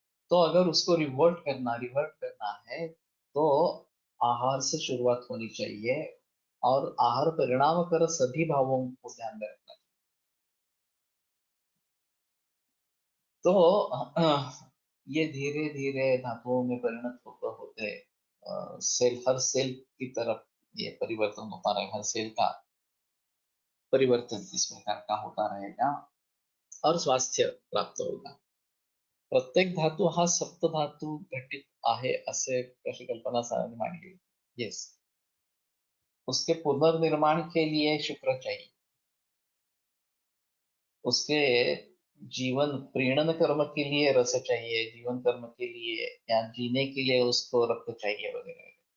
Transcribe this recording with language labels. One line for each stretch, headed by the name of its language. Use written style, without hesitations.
Hindi: तो अगर उसको रिवर्ट करना है तो आहार से शुरुआत होनी चाहिए और आहार परिणाम कर सभी भावों को ध्यान में रखना चाहिए। तो ये धीरे धीरे धातुओं में परिणत होते होते हर सेल की तरफ ये परिवर्तन होता रहेगा, हर सेल का परिवर्तन इस प्रकार का होता रहेगा और स्वास्थ्य प्राप्त होगा.
Marathi: प्रत्येक धातू हा सप्तधातू घटित आहे असे कशी कल्पना सरांनी मांडली.
Hindi: येस, उसके पुनर्निर्माण के लिए शुक्र चाहिए, उसके जीवन प्रीणन कर्म के लिए रस चाहिए, जीवन कर्म के लिए या जीने के लिए उसको रक्त चाहिए वगैरह.